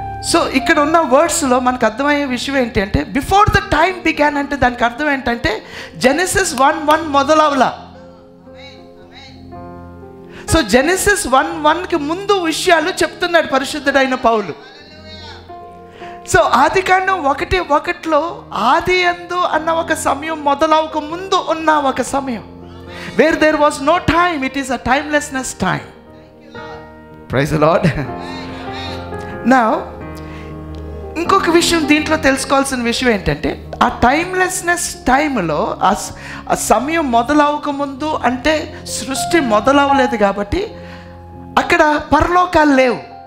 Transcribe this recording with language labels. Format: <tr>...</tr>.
<te>So ఇక్కడ ఉన్న వర్డ్స్లో మనకు అర్థమయ్యే విషయం ఏంటి అంటే,</te> <en>before the time began</en> <te>అంటే దానికి అర్థం ఏంటంటే జెనసిస్ 1:1 మొదలవలా. సో జెనసిస్ 1:1కి ముందు విషయాలు చెప్తున్నాడు పరిశుద్ధుడైన పౌలు. సో ఆదికాండం 1:1లో ఆది యందు అన్న ఒక సమయం మొదలవక ముందు ఉన్న ఒక సమయం.</te> <en>Where there was no time, it is a timelessness time. Praise the Lord.</en> <te>Now, ఇంకొక విషయం దీంట్లో తెలుసుకోవాల్సిన విషయం ఏంటంటే, ఆ టైమ్లెస్నెస్ టైంలో ఆ సమయం మొదలవక ముందు అంటే సృష్టి మొదలవలేదు కాబట్టి అక్కడ పరలోకాలు లేవు.</te>